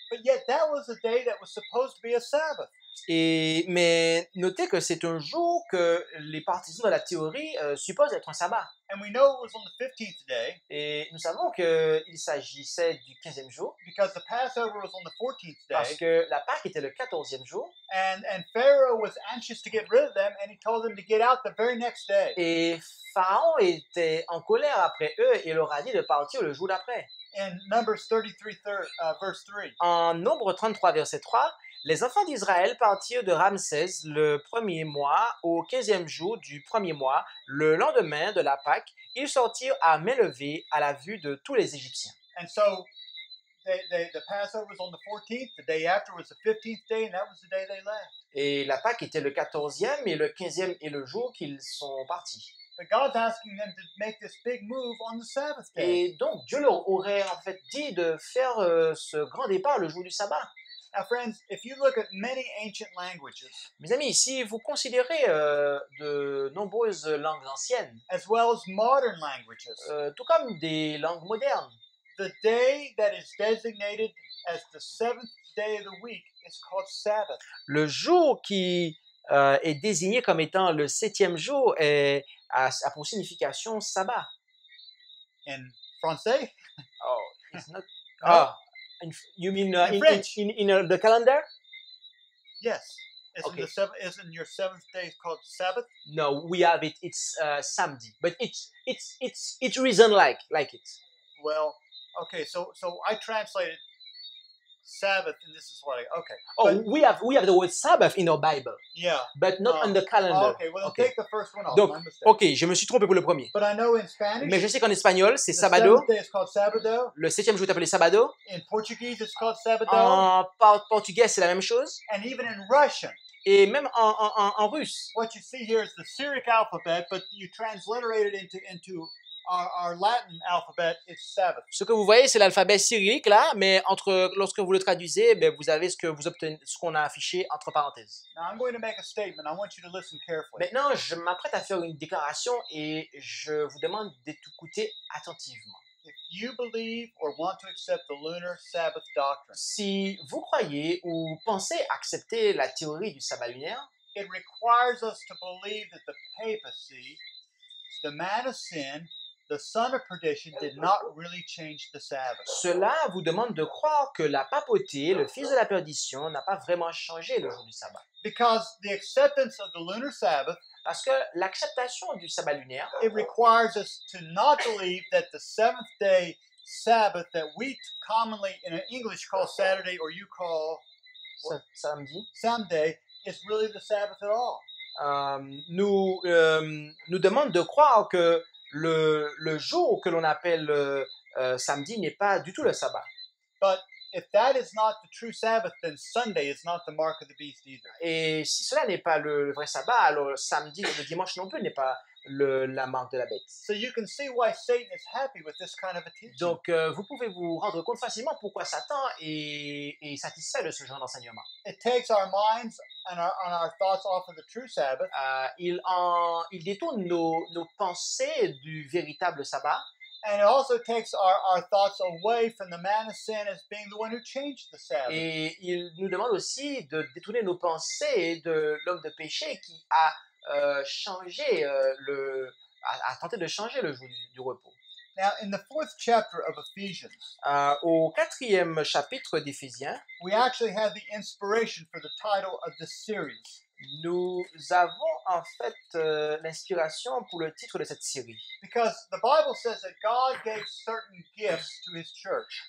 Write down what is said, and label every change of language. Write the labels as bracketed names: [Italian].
[English] But yet that was a day that was supposed to be a Sabbath. [French] Mais notez que c'est un jour que les partisans de la théorie supposent être un sabbat. [English] And we know it was on the 15th day [French] Et nous savons qu'il s'agissait du 15e jour, [English] because the Passover was on the 14th [French] parce [English] day. [French] que la Pâque était le 14e jour. [English] And Pharaoh was anxious to get rid of them, and he told them to get out the very next day. [French] Et Pharaon était en colère après eux et leur a dit de partir le jour d'après. [English] In Numbers 33, verse 3. [French] En Nombre 33, verset 3, les enfants d'Israël partirent de Ramsès le premier mois au 15e jour du premier mois. Le lendemain de la Pâque, ils sortirent à main levée à la vue de tous les Égyptiens. [English] And so the Passover was on the 14th. The day after was the 15th day, and that was the day they left. [French] Et la Pâque était le 14e et le 15e est le jour qu'ils sont partis. [English] But God's asking them to make this big move on the Sabbath day. [French] Et donc, Dieu leur aurait en fait dit de faire ce grand départ le jour du sabbat. [English] Now, friends, if you look at many ancient languages, [French] Mes amis, si vous considérez de nombreuses langues anciennes, [English] as well as modern languages, [French] tout comme des langues modernes, [English] the day that is designated as the seventh day of the week is called Sabbath. [French] le jour qui est désigné comme étant le 7e jour a pour signification sabbat. [English] In Francais, Oh, it's not. No. You mean In French. in the calendar? yes. Okay. Isn't your seventh day called Sabbath? No, we have it. It's samedi, but it reason like it. Well, okay, so I translated Sabbath, and this is what I okay. Oh, But, we have the word Sabbath in our Bible, yeah. but not on the calendar. Okay, well, then Okay. take the first one off. [French] Donc, [English] My mistake. [French] ok, je me suis trompé pour le premier. [English] But I know in Spanish, [French] Mais je sais qu'en espagnol, c'est [English] the [Spanish] sabado. [English] seventh day is called Sabado. [French] Le septième jour est appelé sabado. [English] In Portuguese, it's called Sabado. [French] En portugais, c'est la même chose. [English] And even in Russian, [French] Et même en russe. [English] what you see here is the Syriac alphabet, but you transliterate it into our Latin alphabet, it's Sabbath. [French] Ce que vous voyez, c'est l'alphabet cyrillique là, mais lorsque vous le traduisez, ben, vous avez ce qu'on a affiché entre parenthèses. [English] Now I'm going to make a statement. I want you to listen carefully. [French] Maintenant, je m'apprête à faire une déclaration et je vous demande d'écouter attentivement. [English] If you believe or want to accept the lunar Sabbath doctrine, [French] Si vous croyez ou pensez accepter la théorie du sabbat lunaire, [English] it requires us to believe that the papacy, the man of sin, the son of perdition, did not really change the Sabbath. [French] cela vous demande de croire que la papauté, le fils de la perdition, n'a pas vraiment changé le jour du sabbat. [English] Because the acceptance of the lunar Sabbath, [French] Parce que l'acceptation du sabbat lunaire, [English] it requires us to not believe that the seventh day Sabbath that we commonly in English call Saturday or you call [French] samedi, [English] Sunday is really the Sabbath at all. [French] nous demande de croire que le jour que l'on appelle samedi n'est pas du tout le sabbat. [English] But if that is not the true Sabbath, then Sunday is not the mark of the beast either. [French] Et si cela n'est pas le vrai sabbat, alors le samedi, le dimanche non plus n'est pas la marque de la bête. [English] So you can see why Satan is happy with this kind of a teaching. [French] Donc, vous pouvez vous rendre compte facilement pourquoi Satan est satisfait de ce genre d'enseignement. [English] It takes our minds and our thoughts off of the true Sabbath, [French] Il détourne nos pensées du véritable sabbat. [English] and it also takes our thoughts away from the man of sin as being the one who changed the Sabbath. [French] Et il nous demande aussi de détourner nos pensées de l'homme de péché qui a changé a tenté de changer le jour du repos. [English] Now, in the 4th chapter of Ephesians, [French] Au 4e chapitre d'Éphésiens, [English] we actually have the inspiration for the title of this series. [French] nous avons en fait l'inspiration pour le titre de cette série. [English] Because the Bible says that God gave certain gifts to his church.